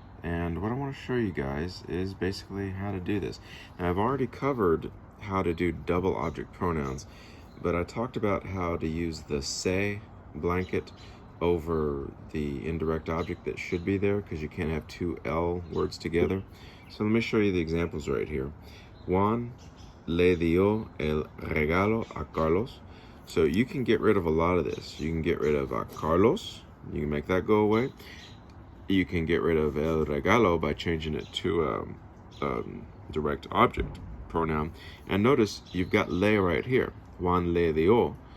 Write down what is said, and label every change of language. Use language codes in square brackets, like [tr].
[en] And what I want to show you guys is basically how to do this. Now, I've already covered how to do double object pronouns, but I talked about how to use the se blanket over the indirect object that should be there, because you can't have two L words together. So let me show you the examples right here. [es] Juan le dio el regalo a Carlos. [en] So you can get rid of a lot of this. You can get rid of a Carlos. You can make that go away. You can get rid of el regalo by changing it to a direct object pronoun. And notice you've got le right here. [es] Juan le dio.